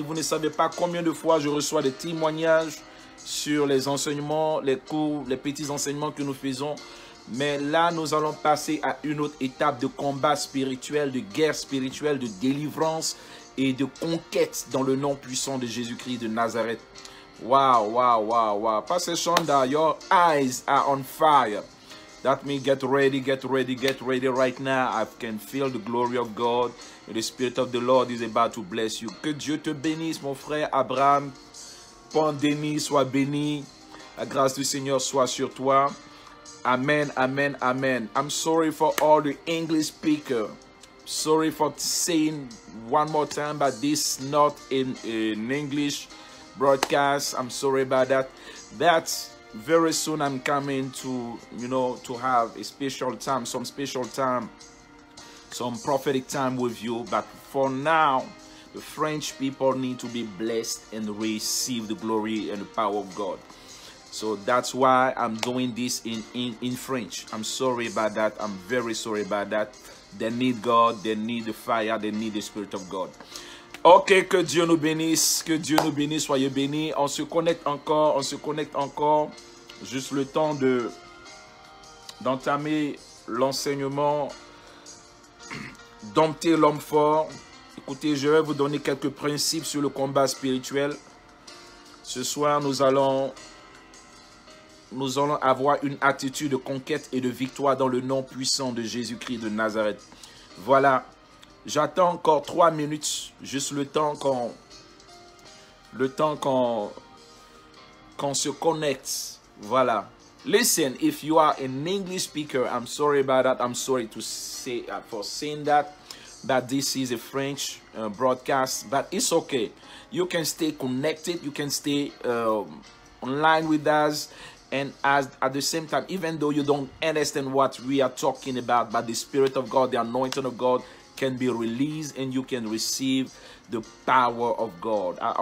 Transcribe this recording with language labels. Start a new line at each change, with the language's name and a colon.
French: Vous ne savez pas combien de fois je reçois des témoignages sur les enseignements, les cours, les petits enseignements que nous faisons. Mais là, nous allons passer à une autre étape de combat spirituel, de guerre spirituelle, de délivrance et de conquête dans le nom puissant de Jésus-Christ de Nazareth. Wow, wow, wow, wow.
English: Pastor Shonda, your eyes are on fire. That means get ready, get ready, get ready right now. I can feel the glory of God. And the Spirit of the Lord is about to bless you.
French: Que Dieu te bénisse, mon frère Abraham. Pandémie, sois béni. La grâce du Seigneur soit sur toi. Amen, amen, amen.
English: I'm sorry for all the English speakers. Sorry for saying one more time, but this is not in English broadcast. I'm sorry about that. That's very soon I'm coming to, to have a special time, some special time, some prophetic time with you. But for now, the French people need to be blessed and receive the glory and the power of God. So that's why I'm doing this in French. I'm sorry about that. I'm very sorry about that. They need God, they need the fire, they need the Spirit of God.
French: Ok, que Dieu nous bénisse, soyez bénis. On se connecte encore. Juste le temps d'entamer l'enseignement, dompter l'homme fort. Écoutez, je vais vous donner quelques principes sur le combat spirituel. Ce soir, nous allons avoir une attitude de conquête et de victoire dans le nom puissant de Jésus-Christ de Nazareth. Voilà, j'attends encore 3 minutes, juste le temps qu'on se connecte. Voilà.
English: Listen, if you are an English speaker, I'm sorry about that. I'm sorry to say for saying that. But this is a French broadcast, but it's okay. You can stay connected. You can stay online with us. And at the same time, even though you don't understand what we are talking about, but the Spirit of God, the anointing of God can be released and you can receive the power of God.